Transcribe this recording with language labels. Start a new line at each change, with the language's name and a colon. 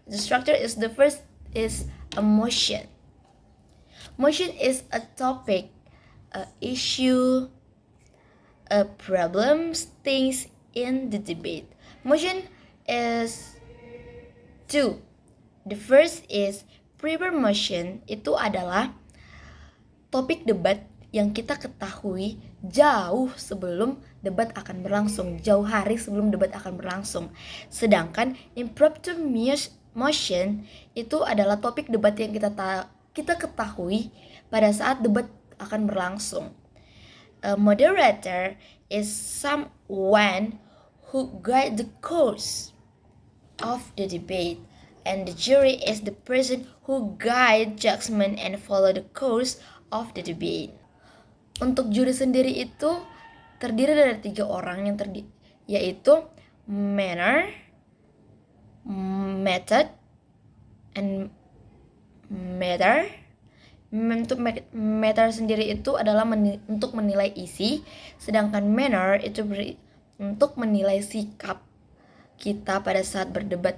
English: The structure is the first is a motion. Motion is a topic, a issue, a problem, things in the debate. Motion is 2. The first is prior motion.
Indonesian: Itu adalah topik debat yang kita ketahui jauh sebelum debat akan berlangsung, jauh hari sebelum debat akan berlangsung. Sedangkan impromptu motion itu adalah topik debat yang kita ketahui pada saat debat akan berlangsung.
English: A moderator is someone who guide the course of the debate, and the jury is the person who guide judgment and follow the course of the debate.
Indonesian: Untuk juri sendiri itu terdiri dari 3 orang yaitu manner, method, and matter. Untuk matter sendiri itu adalah untuk menilai isi, sedangkan manner itu untuk menilai sikap kita pada saat berdebat.